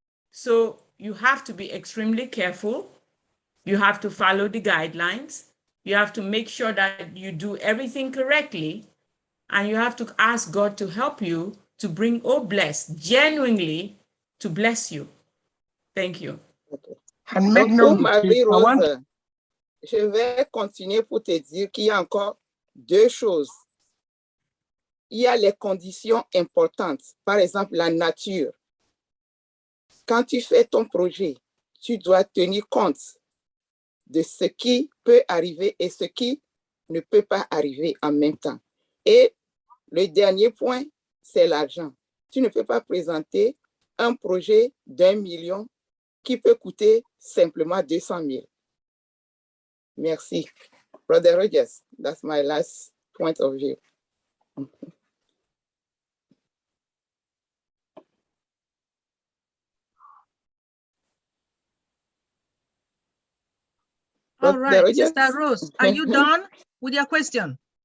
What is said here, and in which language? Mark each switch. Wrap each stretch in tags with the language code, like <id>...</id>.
<en>So you have to be extremely careful. You have to follow the guidelines. You have to make sure that you do everything correctly. And you have to ask God to help you to bring Obless genuinely to bless you. Thank you. Okay. And make</en> <fr>Donc,</fr> <en>no</en> <fr>pour</fr> <en>mistake,</en> <fr>Marie-Rose, je vais continuer pour te dire qu'il y a encore deux choses. Il y a les conditions importantes, par exemple la nature. Quand tu fais ton projet, tu dois tenir compte de ce qui peut arriver et ce qui ne peut pas arriver en même temps. Et le dernier point, c'est l'argent. Tu ne peux pas présenter un projet d'1 million qui peut coûter simplement 200 000. Merci.</fr> <en>Brother Rogers, that's my last point of view. All right, Sister Rose, are you done with your question?</en>